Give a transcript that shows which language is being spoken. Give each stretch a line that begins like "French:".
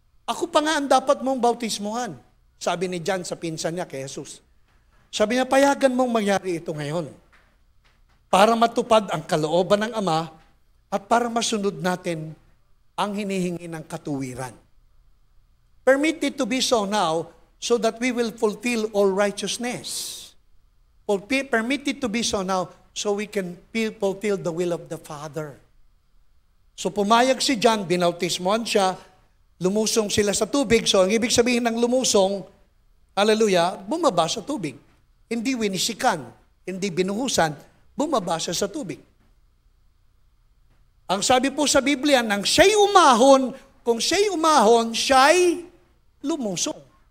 Filipino: Ako pa nga ang dapat mong bautismohan. Sabi ni John sa pinsan niya kay Jesus. Sabi niya, payagan mong mangyari ito ngayon. Para matupad ang kalooban ng Ama at para masunod natin ang hinihingi ng katuwiran.
English: Permit it to be so now so that we will fulfill all righteousness. Permit it to be so now so we can fulfill the will of the Father.
Filipino: So pumayag si John, binautismohan siya, lumusong sila sa tubig. So ang ibig sabihin ng lumusong, hallelujah, bumaba sa tubig. Hindi winisikan, hindi binuhusan, bumaba siya sa tubig. Ang sabi po sa Biblia, nang siya'y umahon, kung siya'y umahon, siya'y lumusong.